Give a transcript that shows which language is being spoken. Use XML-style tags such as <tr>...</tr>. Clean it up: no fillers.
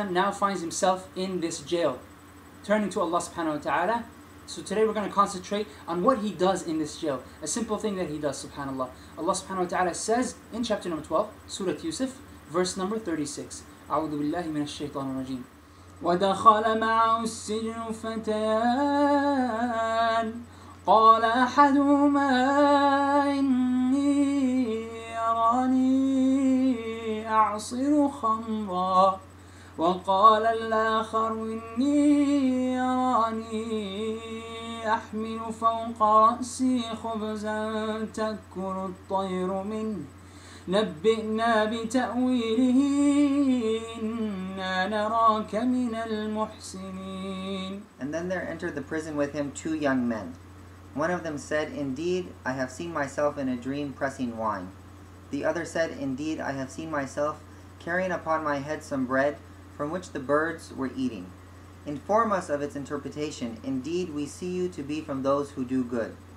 <en>now finds himself in this jail, turning to Allah subhanahu wa ta'ala. So today we're going to concentrate on what he does in this jail, a simple thing that he does, subhanAllah. Allah subhanahu wa ta'ala says in chapter number 12, Surah Yusuf, verse number 36,</en> <ar>أعوذ بالله من الشيطان الرجيم. ودخل معه السجن فتيان قال أحدهما إني أراني أعصر خمرا وقال الآخر إني أراني أحمل فوق رأسي خبزا تأكل الطير منه نبئنا بتأويله إنا نراك من المحسنين.</ar> <en>And then there entered the prison with him 2 young men. One of them said, Indeed, I have seen myself in a dream pressing wine. The other said, Indeed, I have seen myself carrying upon my head some bread from which the birds were eating. Inform us of its interpretation. Indeed, we see you to be from those who do good.</en>